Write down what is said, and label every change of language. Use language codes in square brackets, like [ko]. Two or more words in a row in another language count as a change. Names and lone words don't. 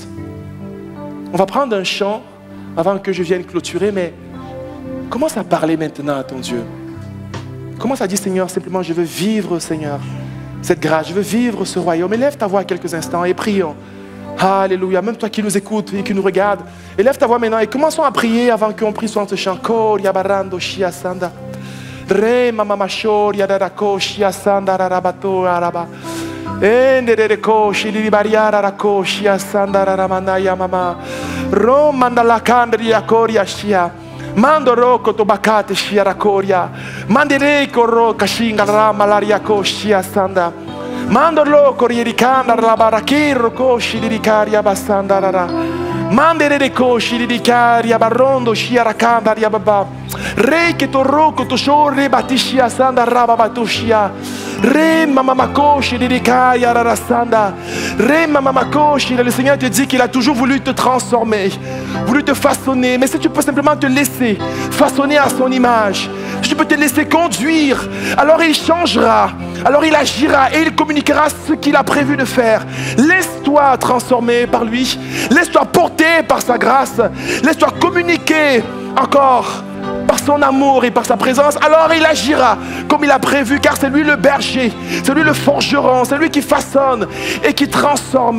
[fr] On va prendre un chant avant que je vienne clôturer, mais commence à parler maintenant à ton Dieu. Commence à dire, Seigneur, simplement, je veux vivre, Seigneur, cette grâce. Je veux vivre ce royaume. Élève ta voix quelques instants et prions. Alléluia. Même toi qui nous écoutes et qui nous regardes, élève ta voix maintenant et commençons à prier avant qu'on prie sur ce chant. Koria barando shia sanda. Re mama shoria da ko shia sanda rabato araba. Ende de ko shili bariara ra ko shia sanda ramana ya mama. Romanda la kandria koria shia. Mando roko to bakate shia rakoria. Mandere korro kashinga rama laria ko shia sanda. Mando loco ricanda la barakiro koshi di caria basanda rara. Mandere de koshi di caria barondo shia rakanda ria baba. Re ketoro kotosho re batishia sanda rababatoshia. Re mamamakoshi dedekaya rarasanda. Re mamamakoshi. Le Seigneur te dit qu'il a toujours voulu te transformer, voulu te façonner. Mais si tu peux simplement te laisser façonner à son image, si tu peux te laisser conduire, alors il changera, alors il agira et il communiquera ce qu'il a prévu de faire. Laisse-toi transformer par lui, laisse-toi porter par sa grâce, laisse-toi communiquer encore par son amour et par sa présence, alors il agira comme il a prévu, car c'est lui le berger, c'est lui le forgeron, c'est lui qui façonne et qui transforme.